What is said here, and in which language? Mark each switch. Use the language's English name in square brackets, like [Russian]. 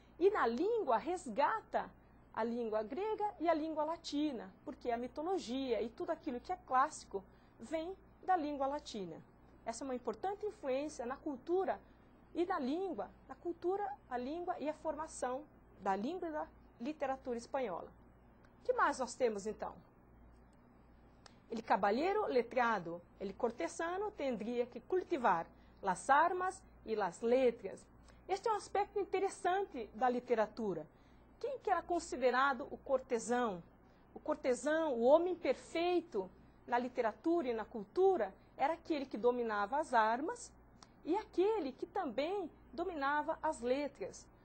[Portuguese] E na língua resgata a língua grega e a língua latina, porque a mitologia e tudo aquilo que é clássico vem da língua latina. Essa é uma importante influência na cultura e na língua, a língua e a formação da língua e da literatura espanhola. O que mais nós temos então? [Spanish] El caballero letrado, el cortesano tendría que cultivar las armas e las letras. [Portuguese] Este é um aspecto interessante da literatura. Quem que era considerado o cortesão? O cortesão, o homem perfeito na literatura e na cultura, era aquele que dominava as armas e aquele que também dominava as letras.